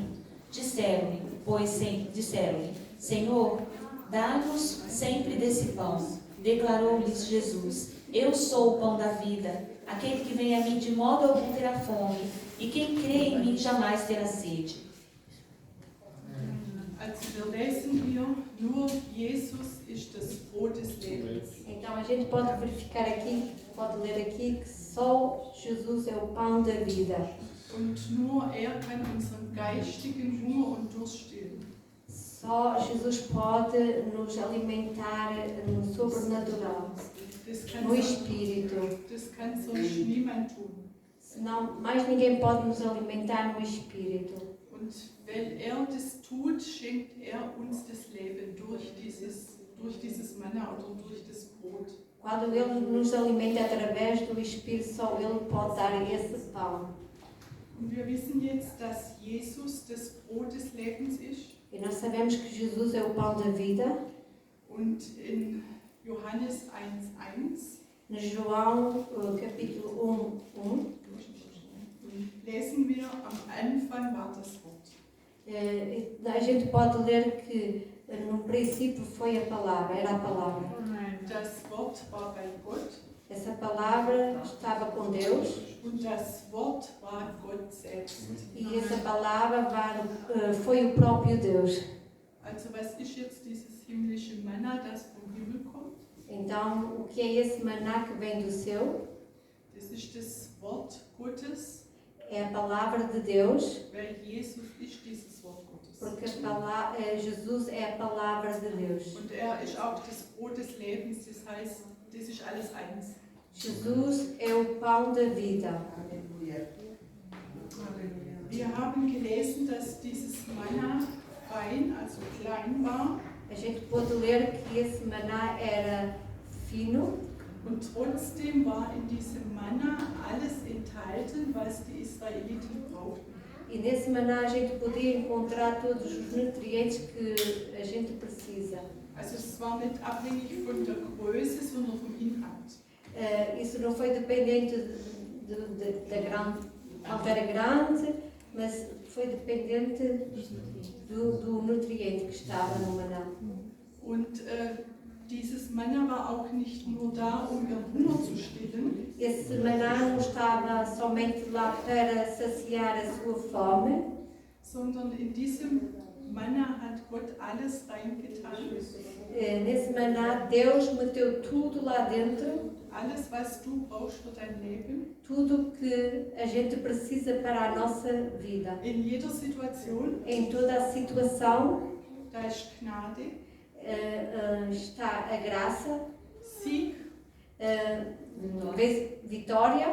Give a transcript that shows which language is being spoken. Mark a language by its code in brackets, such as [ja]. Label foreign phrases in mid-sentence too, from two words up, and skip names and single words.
[pt] Disseram-lhe, Senhor, dá-nos sempre desse pão. Declarou-lhes Jesus: eu sou o pão da vida. Aquele que vem a mim de modo algum terá fome, e quem crê em mim jamais terá sede. [de] Also wir lesen hier, nur Jesus ist das Brot des Lebens. [pt] Então a gente pode verificar aqui, pode ler aqui que só Jesus é o pão da vida. [de] Und nur er kann unseren geistigen Hunger und Durst stillen. [pt] Só Jesus pode nos alimentar no sobrenatural, no espírito. [de] Das kann sonst niemand tun. [pt] Senão, mais ninguém pode nos alimentar no espírito. [de] Und wenn er das tut, schenkt er uns das Leben durch dieses Manna oder durch das Brot. [pt] Quando Ele nos alimenta através do Espírito, só Ele pode dar esse pão. [de] Und wir wissen jetzt, dass Jesus das Brot des Lebens ist. [pt] E nós sabemos que Jesus é o pão da vida. [de] Und in Johannes 1,1 [pt] No João, capítulo 1, [de] lesen wir, am Anfang war das Wort. [pt] a gente pode ler que no princípio foi a palavra, era a palavra. [de] Das Wort war bei Gott [pt] Essa palavra estava com Deus [de] und das Wort war Gott selbst. [pt] e essa palavra foi o próprio Deus. [de] Also was ist jetzt dieses himmlische Manna, das vom Himmel kommt? [pt] Então, o que é esse maná que vem do céu? [de] Das ist das Wort Gottes, [pt] É a palavra de Deus, [de] weil Jesus ist dieses Wort Gottes. [pt] porque Jesus é a palavra de Deus. [de] Und er ist auch das Brot des Lebens, das heißt, das ist alles eins. [pt] Jesus é o pão da vida. [de] Wir haben gelesen, dass dieses Manna fein, also klein war, [pt] A gente pode ler que esse maná era fino, [de] und trotzdem war in diesem Manna alles enthalten, was die Israeliten brauchten. [pt] e nesse maná a gente podia encontrar todos os nutrientes que a gente precisa. [de] Also es war nicht abhängig von der Größe, sondern vom Inhalt. [pt] Isso não foi dependente da grande, quanto era grande, mas foi dependente do nutriente que estava no maná. [de] Und dieses Manna war auch nicht nur da, um ihren Hunger zu stillen, [pt] Esse maná não estava somente lá para saciar a sua fome, [de] sondern in diesem Manna hat Gott alles reingetan. [pt] nesse maná Deus meteu tudo lá dentro, [de] Alles, was du brauchst für dein Leben, [pt] tudo que a gente precisa para a nossa vida. [de] in jeder Situation, [pt] Em toda a situação [de] da ist Gnade, [pt] está a graça, [de] Sieg, [pt] vitória.